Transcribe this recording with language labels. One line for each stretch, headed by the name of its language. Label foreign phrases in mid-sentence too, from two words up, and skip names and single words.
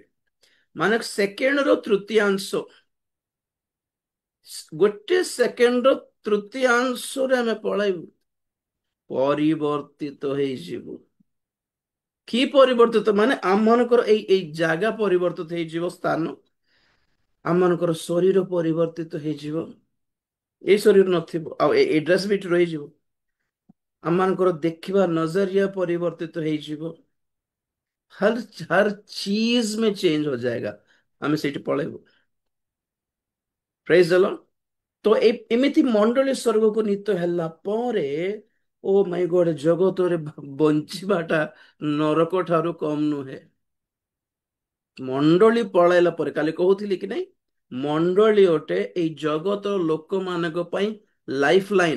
Odia: ମାନେ ସେକେଣ୍ଡର ତୃତୀୟାଂଶ, ଗୋଟେ ସେକେଣ୍ଡର ତୃତୀୟାଂଶରେ ଆମେ ପଳାଇବୁ, ପରିବର୍ତ୍ତିତ ହେଇଯିବୁ। କି ପରିବର୍ତ୍ତିତ? ମାନେ ଆମମାନଙ୍କର ଏଇ ଜାଗା ପରିବର୍ତ୍ତିତ ହେଇଯିବ, ସ୍ଥାନ, ଆମମାନଙ୍କର ଶରୀର ପରିବର୍ତ୍ତିତ ହେଇଯିବ। ଏଇ ଶରୀର ନଥିବ, ଆଉ ଏଇ ଡ୍ରେସ ବି ରହିଯିବ। ଆମମାନଙ୍କର ଦେଖିବା ନଜରିया परिवर्तित ହେଇଯିବ।
Hindi: हर हर चीज में चेंज हो जाएगा।
Odia: ଆମେ ସେଇଠି ପଳେଇବୁ।
English: praise the Lord.
Odia: ତ ଏମିତି ମଣ୍ଡଳୀ ସ୍ୱର୍ଗକୁ ନୀତ ହେଲା ପରେ,
English: oh my God,
Odia: ଜଗତରେ ବଞ୍ଚିବାଟା ନରକ ଠାରୁ କମ ନୁହେଁ। ମଣ୍ଡଳୀ ପଳାଇଲା ପରେ, କାଲି କହୁଥିଲି କି ନାଇଁ, ମଣ୍ଡଳୀ ଗୋଟେ ଏଇ ଜଗତର ଲୋକମାନଙ୍କ ପାଇଁ
English: life line.